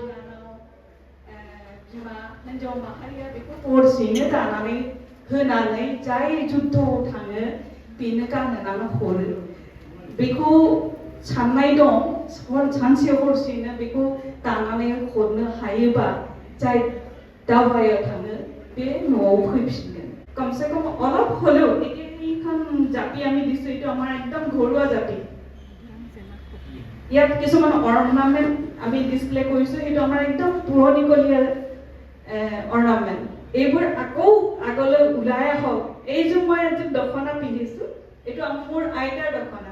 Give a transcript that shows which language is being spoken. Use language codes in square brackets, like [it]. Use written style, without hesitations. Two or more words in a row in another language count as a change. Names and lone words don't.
[brx] बिमा हिन्जाव माहारिया बेखौ हरसेनो दानानै होनानै जाय जुद्धआव थाङो बेनो गानहोनानै हरो बेखौ साननाय दं सानसे हरसेनो बेखौ दानानै हरनो हायोबा जाय दावहायाव थाङो बे न'आव फैफिनगोन [as] कमसे कम অলপ হলেও এইখন জাতি আমি দিছো এইটো আমাৰ একদম ঘৰুৱা জাতি ইয়াত কিছুমান অৰ্নামেণ্ট আমি ডিসপ্লে কৰিছো এইটো আমাৰ একদম পুৰণিকলীয়া অৰ্নামেণ্ট এইবোৰ আকৌ আগলৈ ওলাই আহক। এইযোৰ মই এযোৰ দখনা পিন্ধিছো, এইটো মোৰ আইতাৰ দখনা।